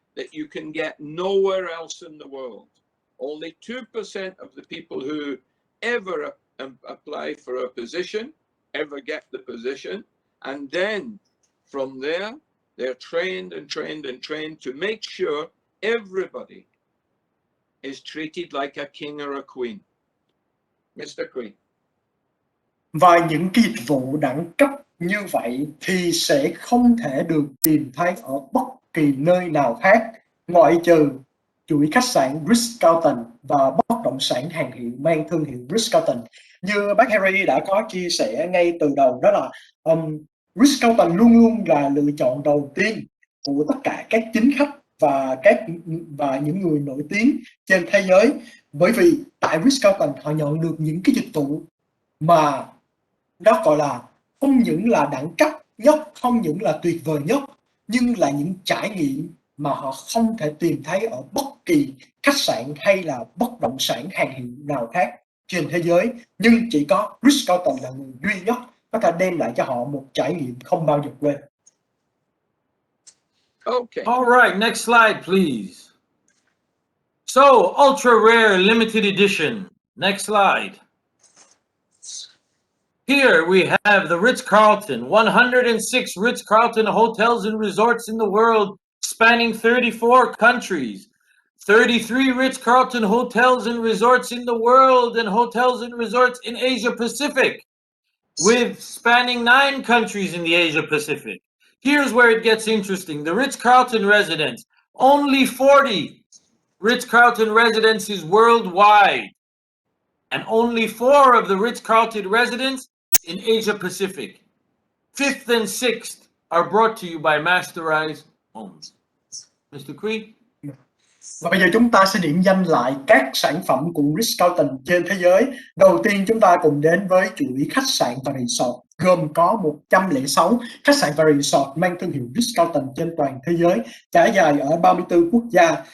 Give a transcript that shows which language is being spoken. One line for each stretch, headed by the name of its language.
English: that you can get nowhere else in the world. Only 2% of the people who ever apply for a position ever get the position. And then from there, they're trained and trained and trained to make sure everybody is treated like a king or a queen. Mr. Queen.
Vietnamese: Và những cái dịch vụ đẳng cấp như vậy thì sẽ không thể được tìm thấy ở bất kỳ nơi nào khác ngoại trừ chuỗi khách sạn Ritz-Carlton và bất động sản hàng hiệu mang thương hiệu Ritz-Carlton. Như bác Harry đã có chia sẻ ngay từ đầu, đó là Ritz-Carlton luôn luôn là lựa chọn đầu tiên của tất cả các chính khách và những người nổi tiếng trên thế giới, bởi vì tại Ritz-Carlton họ nhận được những cái dịch vụ mà nó gọi là không những là đẳng cấp nhất, không những là tuyệt vời nhất, nhưng là những trải nghiệm mà họ không thể tìm thấy ở bất kỳ khách sạn hay là bất động sản hàng hiệu nào khác trên thế giới. Nhưng chỉ có Ritz-Carlton là người duy nhất có thể đem lại cho họ một trải nghiệm không bao giờ quên.
English: Okay. All right, next slide, please. So, ultra rare limited edition. Next slide. Here we have the Ritz-Carlton, 106 Ritz-Carlton hotels and resorts in the world, spanning 34 countries. 33 Ritz-Carlton hotels and resorts in the world and hotels and resorts in Asia Pacific, with spanning 9 countries in the Asia Pacific. Here's where it gets interesting. The Ritz-Carlton residence, only 40 Ritz-Carlton residences worldwide, and only 4 of the Ritz-Carlton residents in Asia Pacific. 5th and 6th are brought to you by Masterized Homes. Mr. Queen?
Vietnamese: Và bây giờ chúng ta sẽ điểm danh lại các sản phẩm của Ritz-Carlton trên thế giới. Đầu tiên chúng ta cùng đến với chuỗi khách sạn và resort, gồm có 106 khách sạn và resort mang thương hiệu Ritz-Carlton trên toàn thế giới, trải dài ở 34 quốc gia.